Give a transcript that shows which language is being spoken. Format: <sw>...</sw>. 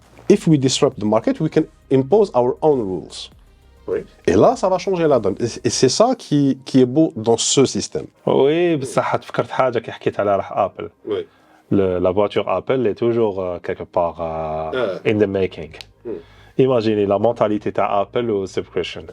<en>If we disrupt the market, we can impose our own rules.</en> <fr>Oui. Et là, ça va changer la donne. Et c'est ça qui est beau dans ce système.</fr> <ar>Oui, بصح تفكرت حاجة كي حكيت على راح Apple.</ar> <fr>Oui. La voiture Apple est toujours quelque part</fr> <en>in the making.</en> <fr>Imaginez la mentalité de Apple au subscription.</fr>